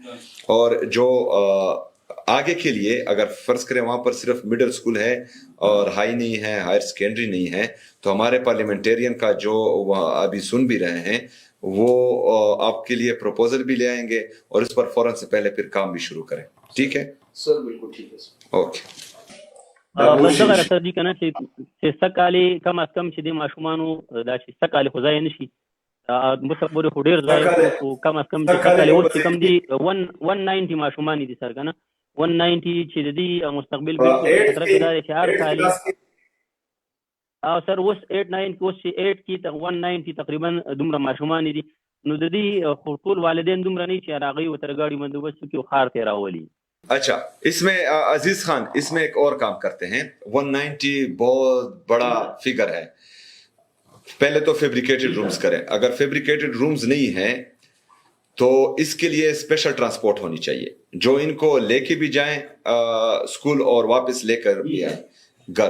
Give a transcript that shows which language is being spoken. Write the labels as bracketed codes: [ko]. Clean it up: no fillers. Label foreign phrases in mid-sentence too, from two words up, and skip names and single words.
[ur] اور جو آگے کے لیے اگر فرض کریں وہاں پر صرف [en] middle school [ur] ہے اور ہائی نہیں ہے, [en] higher secondary [ur] نہیں ہے, تو ہمارے پارلیمنٹیرین کا جو ابھی سن بھی رہے ہیں وہ آپ کے لیے پروپوزل بھی لے آئیں گے اور اس پر فوراً سے پہلے پھر کام بھی شروع کریں. ٹھیک ہے سر؟ بالکل ٹھیک ہے سر. اوکے. [ps] بس دغه راته دي که نه چې سږکالې کم از کم چې دې ماشومانو دا چې سږکالې خو ځای نه شي مخه پورې خو ډېر ځای خو کم از کم چې سږکالې اوس چې کم دي 190 ماشومان دي سر که نه 190 چې د دې مستقبل بالکل خطره کې دا دی چې هر کال او سر اوس 8 9 کې اوس چې 8 کې 190 تقریبا دومره ماشومان دي نو د دې خو ټول والدین دومره نه چې هغوی ورته ګاډي بندوبست وکړي او ښار ته یې راولي. [ur] اچھا اس میں عزیز خان اس میں ایک اور کام کرتے ہیں. 190 بہت بڑا فگر ہے. پہلے تو [en] fabricated rooms [ur] کریں. اگر [en] fabricated rooms [ur] نہیں ہیں تو اس کے لیے [en] special transport [ur] ہونی چاہیے جو ان کو لے کے بھی جائیں اسکول اور واپس لے کر بھی آئیں گھر.